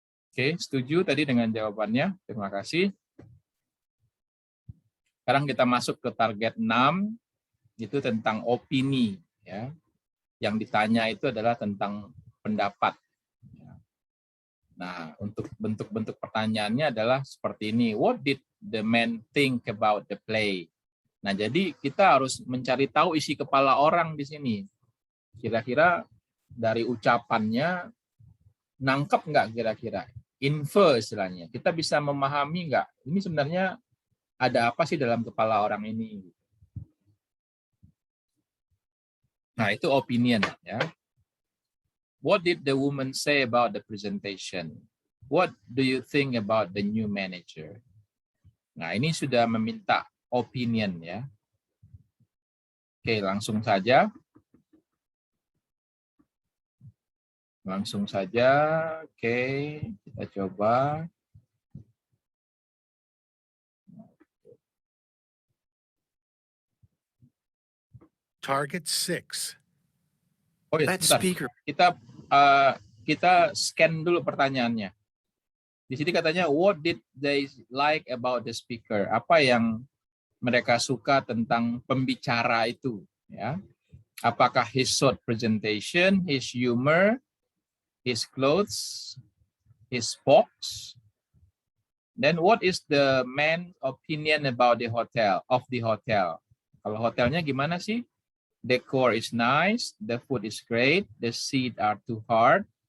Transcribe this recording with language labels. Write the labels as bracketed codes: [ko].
[id] Oke, setuju tadi dengan jawabannya. Terima kasih. Sekarang kita masuk ke target 6, itu tentang opini. Ya. Yang ditanya itu adalah tentang pendapat. Nah, untuk bentuk-bentuk pertanyaannya adalah seperti ini. [en] What did the man think about the play? [id] Nah, jadi kita harus mencari tahu isi kepala orang di sini. Kira-kira dari ucapannya nangkep nggak kira-kira? Infer istilahnya. Kita bisa memahami nggak? Ini sebenarnya ada apa sih dalam kepala orang ini? Nah, itu opinion ya. [en] What did the woman say about the presentation? What do you think about the new manager? [id] Nah, ini sudah meminta opinion ya. Oke, langsung saja. Langsung saja. Oke, kita coba. [en] Target 6. Oh ya, That [id] sebentar. [en] speaker [id] Kita scan dulu pertanyaannya. Di sini katanya [en] what did they like about the speaker? [id] Apa yang mereka suka tentang pembicara itu, ya? [en] Apakah his short presentation, his humor, his clothes, his box? Then what is the man's opinion about the hotel, of the hotel? [id] Kalau hotelnya gimana sih? [en] Decor is nice, the food is great, the seat are too hard.